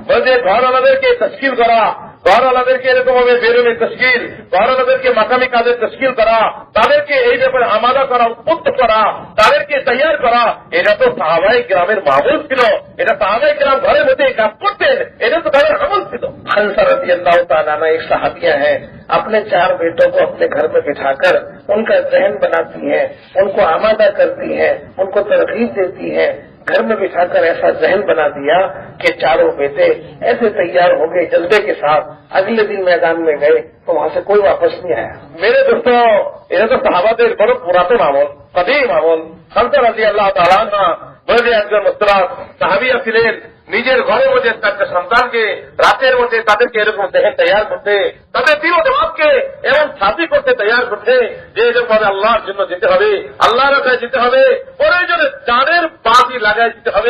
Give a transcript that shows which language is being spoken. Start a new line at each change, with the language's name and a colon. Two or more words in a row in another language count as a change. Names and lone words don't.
Bangla: বলছে ঘরওয়ালাদেরকে তশকিল করা, ঘরওয়ালাদেরকে এরকম ভাবে বেরোনের তশকিল, ঘরওয়ালাদেরকে মাকামি কাজের তশকিল করা, তাদেরকে এই ব্যাপারে আমাদা করা, উদ্বুদ্ধ করা, তাদেরকে তৈয়ার করা, এটা তো সাহাবায়ে কেরামের মামুল ছিল. এটা সাহাবায়ে কেরাম ঘরের মধ্যে কাজ করতেন, এটা তো তাদের আমল ছিল.
Urdu: حنصہ
Arabic: رضی اللہ تعالیٰ عنہ
Urdu: ایک صحابیہ ہے, اپنے 4 بیٹوں کو اپنے گھر میں بٹھا کر ان کا ذہن بناتی ہیں, ان کو آمادہ کرتی ہیں, ان کو ترغیب دیتی ہیں. گھر میں بٹھا کر ایسا ذہن بنا دیا کہ 4 بیٹے ایسے تیار ہو گئے جذبے کے ساتھ. اگلے دن میدان میں گئے تو وہاں سے کوئی واپس نہیں آیا. میرے دوست,
Bangla: এটা তো সাহাবাদের বড় পুরাতন আমল, কদিম আমল. হানসা
Arabic: رضي الله تعالى عنها
Bangla: বলে যে একজন মুসতারাম সাহাবিয়া ছিলেন, নিজের ঘরের মধ্যে তাদের সন্তানকে রাতের মধ্যে তাদেরকে এরকম দেহে তৈরি করতে, তাদের দিল দেমাগকে এমন সাথী করতে তৈরি করতে যে এরকম ভাবে আল্লাহর জন্য যেতে হবে, আল্লাহর রাস্তায় যেতে হবে, প্রয়োজনে জানের বাতি লাগাই দিতে হবে।